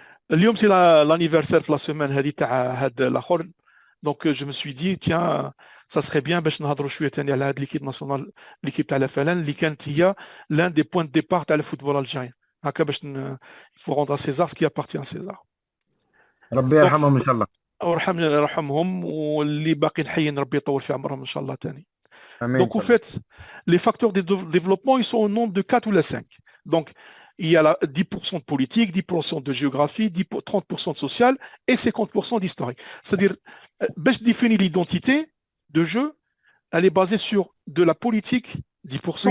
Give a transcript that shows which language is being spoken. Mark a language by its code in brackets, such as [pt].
[ar] اليوم [fr] c'est l'anniversaire de la semaine [ar] هذه تاع هاد الاخر. [fr] Donc je me suis dit tiens ça serait bien [ar] باش نهضروا شويه ثاني على هاد [fr] l'équipe nationale, l'équipe [ar] تاع الفلان اللي كانت هي [fr] l'un des points de départ [ar] تاع الفوتبول [fr] algérien. [ar] هكا باش [fr] il faut rendre à César ce qui appartient à César. [ar] ربي يرحمهم ان شاء الله. يرحمهم واللي باقيين حيين ربي يطول في عمرهم ان شاء الله ثاني. امين. [fr] Donc, en fait, les facteurs de développement, ils sont au nombre de 4 ou les 5. Donc, il y a 10% de politique, 10% de géographie, 30% de social et 50% d'historique. C'est-à-dire, je définis l'identité de jeu, elle est basée sur de la politique, 10%.